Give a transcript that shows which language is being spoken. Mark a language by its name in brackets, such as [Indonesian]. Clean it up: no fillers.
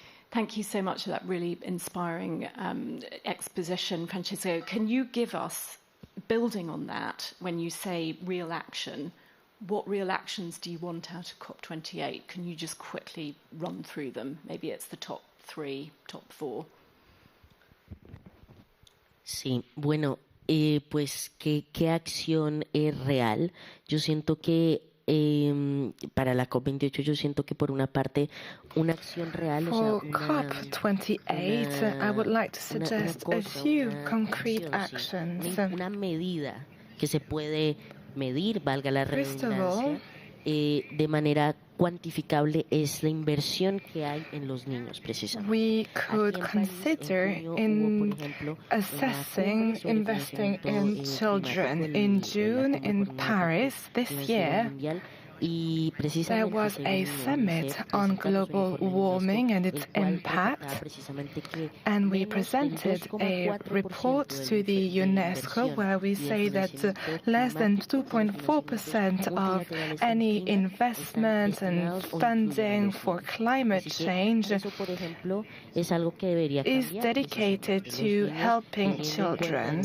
[English] Thank you so much for that really inspiring exposition, Francisco. Can you give us, building on that, when you say real action, what real actions do you want out of COP28? Can you just quickly run through them? Maybe it's the top 3, top 4. [Spanish] Sí, bueno, pues ¿qué acción es real? Yo siento que para la COP28 yo siento que por una parte una acción real, [English] for COP28 I would like to suggest a few concrete actions. [Spanish] Una medida que se puede medir, valga la redundancia, de manera cuantificable es la inversión que hay en los niños, precisamente. [English] We could consider in assessing investing in children. In June in Paris this year, there was a summit on global warming and its impact, and we presented a report to the UNESCO where we say that less than 2.4% of any investment and funding for climate change is dedicated to helping children.